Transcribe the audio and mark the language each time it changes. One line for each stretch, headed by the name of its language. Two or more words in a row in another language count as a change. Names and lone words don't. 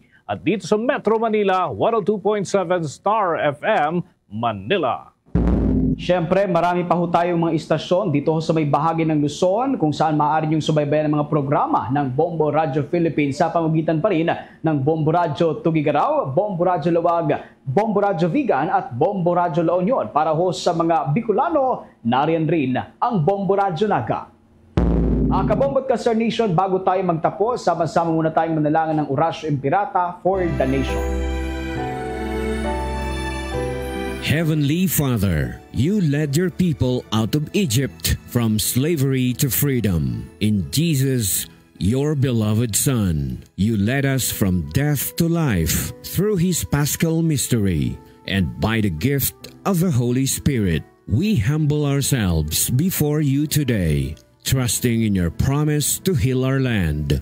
Filipino: At dito sa Metro Manila, 102.7 Star FM Manila. Siyempre, marami pa ho tayong mga istasyon dito sa may bahagi ng Luzon kung saan maaari niyong subaybayan ng mga programa ng Bombo Radio Philippines sa pamamagitan pa rin ng Bombo Radio Tugigaraw, Bombo Radio Lawag, Bombo Radio Vigan at Bombo Radio La Union. Para ho sa mga Bicolano, nariyan rin ang Bombo Radio Naga. Kabombot ka, Sir Nation, bago tayo magtapos, sama-sama muna tayong manalangin ng Orasyo Impirata for the Nation.
English: Heavenly Father, you led your people out of Egypt from slavery to freedom. In Jesus, your beloved Son, you led us from death to life through his paschal mystery, and by the gift of the Holy Spirit, we humble ourselves before you today, trusting in your promise to heal our land.